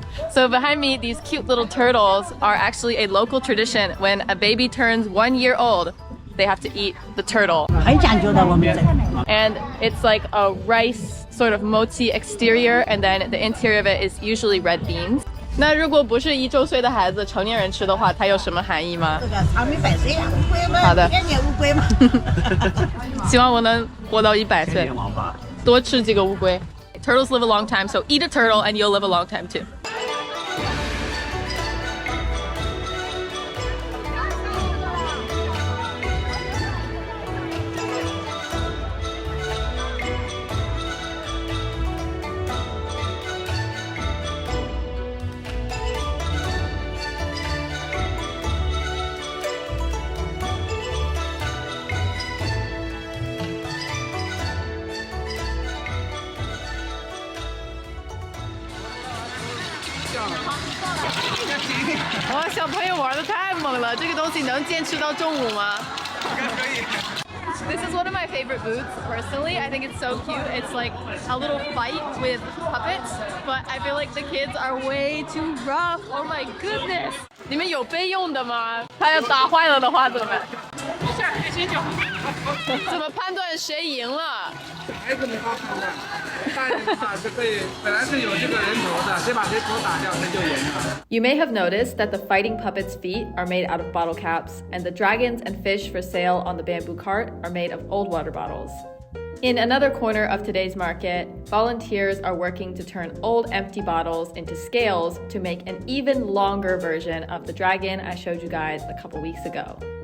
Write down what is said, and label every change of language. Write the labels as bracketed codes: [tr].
[en] So behind me, these cute little turtles are actually a local tradition. When a baby turns 1 year old, they have to eat the turtle. And it's like a rice sort of mochi exterior, and then the interior of it is usually red beans. [zh] 那如果不是1周岁的孩子，成年人吃的话，它有什么含义吗？长命百岁啊，乌龟嘛，好的，年年乌龟嘛。希望我能活到100岁，多吃几个乌龟。 [en] Turtles live a long time, so eat a turtle and you'll live a long time too. [zh] Wow, 小朋友玩得太猛了，这个东西能坚持到中午吗？应该可以。 [en] This is one of my favorite booths, personally. I think it's so cute. It's like a little fight with puppets, but I feel like the kids are way too rough. Oh my goodness! [zh] 你们有备用的吗？他要打坏了的话怎么办？没事，开心就好。怎么判断谁赢了？孩子没法判断，大人的话是可以，本来是有这个人头的，谁把谁头打掉，谁就赢了。 [en] You may have noticed that the fighting puppets' feet are made out of bottle caps, and the dragons and fish for sale on the bamboo cart are made of old water bottles. In another corner of today's market, volunteers are working to turn old empty bottles into scales to make an even longer version of the dragon I showed you guys a couple weeks ago.